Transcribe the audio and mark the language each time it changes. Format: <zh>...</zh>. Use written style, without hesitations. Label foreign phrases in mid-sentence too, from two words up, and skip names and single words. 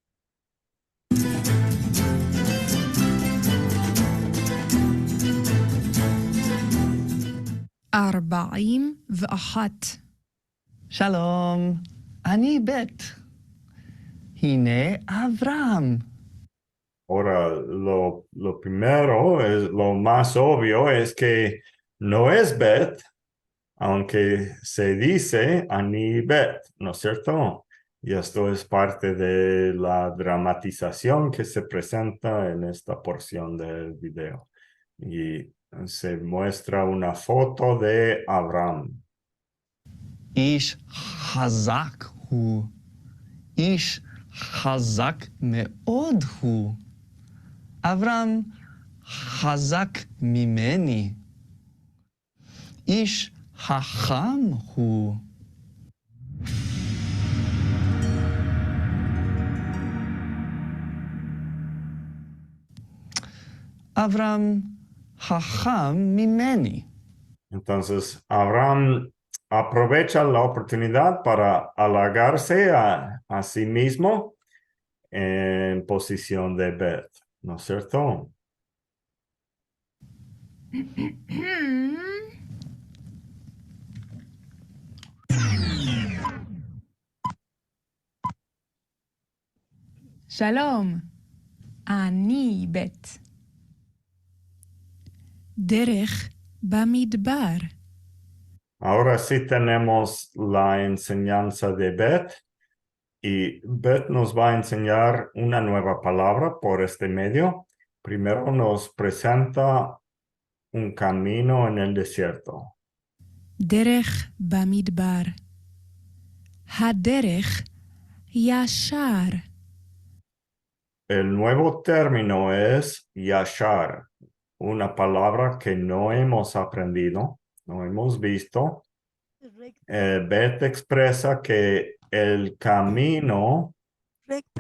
<he>41. שלום, אני בית. הנה אברהם.</he> <es>Ahora, lo primero, lo más obvio es que no es Bet, aunque se dice</es> <he>אני בית,</he> <es>¿no es cierto? Y esto es parte de la dramatización que se presenta en esta porción del video. Y se muestra una foto de Abraham.</es> <he>איש חזק הוא. איש חזק מאוד הוא. אברהם חזק ממני. איש חכם הוא. אברהם חכם ממני.</he> <es>Entonces, Abraham aprovecha la oportunidad para halagarse a sí mismo en posición de Bet, ¿no es cierto?</es> <he>שלום, אני בית. דרך במדבר.</he> <es>Ahora sí tenemos la enseñanza de Bet y Bet nos va a enseñar una nueva palabra por este medio. Primero nos presenta un camino en el desierto.</es> <he>דרך במדבר. הדרך ישר.</he> <es>El nuevo término es yashar, una palabra que no hemos aprendido, no hemos visto. Recto, Bet expresa que el camino recto,</es>